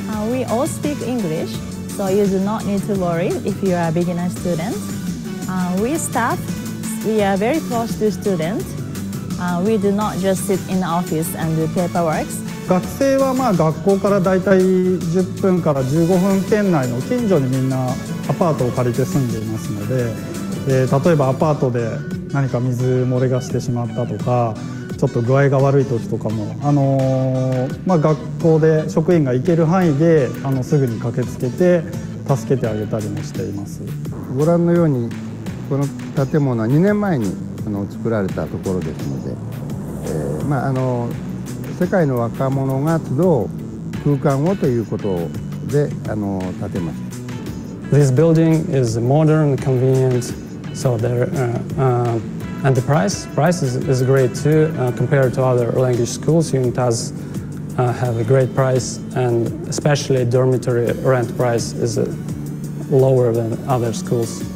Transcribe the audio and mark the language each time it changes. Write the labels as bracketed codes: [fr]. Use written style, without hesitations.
[en] We all speak English, so you do not need to worry if you are a beginner student. We staff, we are very close to students. We do not just sit in the office and do paperwork. [ja] 学生は学校からだいたい10分から15分圏内の近所にみんなアパートを借りて住んでいますので、例えばアパートで何か水漏れがしてしまったとか、ちょっと具合が悪い時とかも、学校で職員が行ける範囲ですぐに駆けつけて助けてあげたりもしています。ご覧のようにこの建物は2年前に作られたところですので、世界の若者が集う空間をということで建てました。 [en] This building is modern, convenient, so there and the price is great too compared to other language schools. UNITAS have a great price, and especially dormitory rent price is lower than other schools.